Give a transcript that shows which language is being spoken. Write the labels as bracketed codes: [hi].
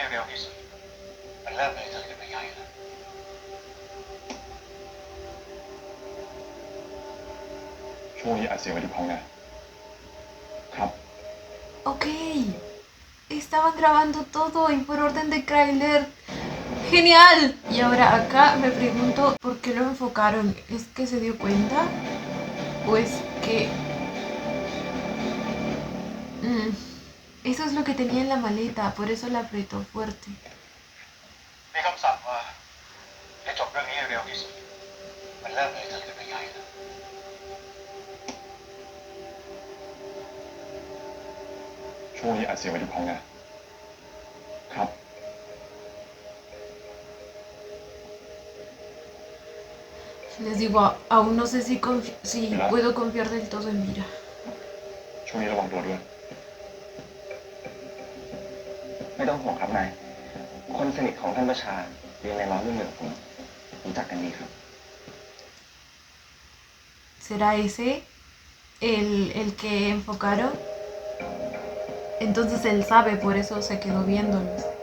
[th] ที่สุดมันเริ่มเลยเธอขึ้นไปใหญ่แล้ว ช่วงนี้อัดเสียงไว้ที่ห้องนะครับ Ok. [es] Estaban grabando todo y por orden de tráiler. ¡Genial! Y ahora acá me pregunto por qué lo enfocaron. ¿Es que se dio cuenta? ¿O es que...? Eso es lo que tenía en la maleta, por eso la apretó fuerte. [th] มีคำสั่งว่าให้จบเรื่องนี้ให้เร็วที่สุดมันเริ่มเลยเธอขึ้นไปใหญ่แล้ว ช่วงนี้อัดเสียงไว้ที่ห้องนะครับ [es] Les digo, aún no sé si puedo confiar del todo en Mira. [th] ช่วงนี้ระวังตัวด้วย ไม่ต้องห่วงครับนาย คนสนิทของท่านประชาเรียนในร้อยรุ่นหนึ่งผมรู้จักกันดีครับ [es] ¿Será ese el que enfocaron? Entonces él sabe, por eso se quedó viéndolos.